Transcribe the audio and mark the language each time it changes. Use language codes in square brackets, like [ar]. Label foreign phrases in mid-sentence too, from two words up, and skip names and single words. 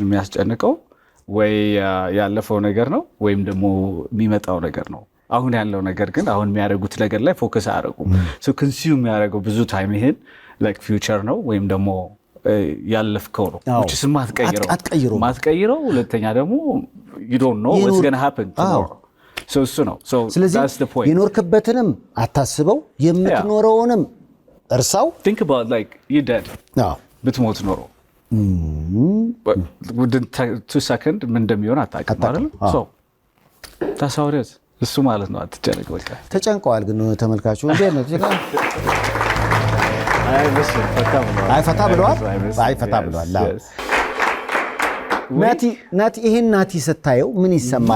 [am] የሚያስጨንቀው ወይ ያለፈው ነገር ነው ወይም ደግሞ የሚመጣው ነገር ነው። አሁን ያለው ነገር ግን አሁን የሚያደርጉት ነገር ላይ ፎከስ አያደርጉም። ኮንሱም የሚያደርገው ብዙ ታይም ይሄን [en] like future [am] ነው ወይም ደግሞ ያለፍከው ነው ማትቀይረው። ሁለተኛ ደግሞ [en] you don't know what's going to happen tomorrow. [am] እሱ ነው። ስለዚህ የኖርክበትንም አታስበው፣ የምትኖረውንም እርሳው። [en] think about like you dead [am] ብትሞት ኖሮ [en] within 2 seconds [am] ምን እንደሚሆን አታውቅም አይደል? ታሳውሪያት እሱ ማለት ነው። አትጨነቅ በቃ። ተጨንቀዋል ግን ተመልካቹ እንዴት ነው? ፈታ ብለዋል። ናቲ ይሄን ናቲ ስታየው ምን ይሰማል?